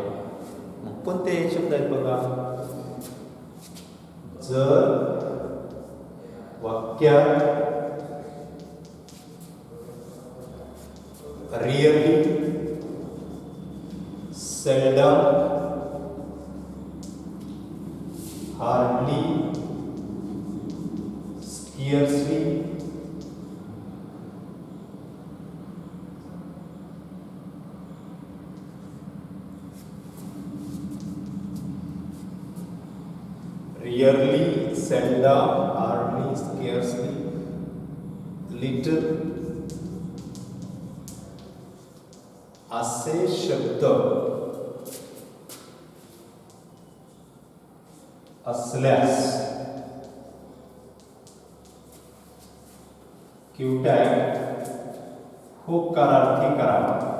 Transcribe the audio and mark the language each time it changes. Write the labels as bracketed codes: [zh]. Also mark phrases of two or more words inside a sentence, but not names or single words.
[mr] मग कोणते शब्द आहेत बघा? जर वाक्यात [en] really, seldom, hardly, scarcely, rarely, seldom, hardly, scarcely, little [mr] असे शब्द असल्यास [en] Q tag [mr] होकारार्थी करावा.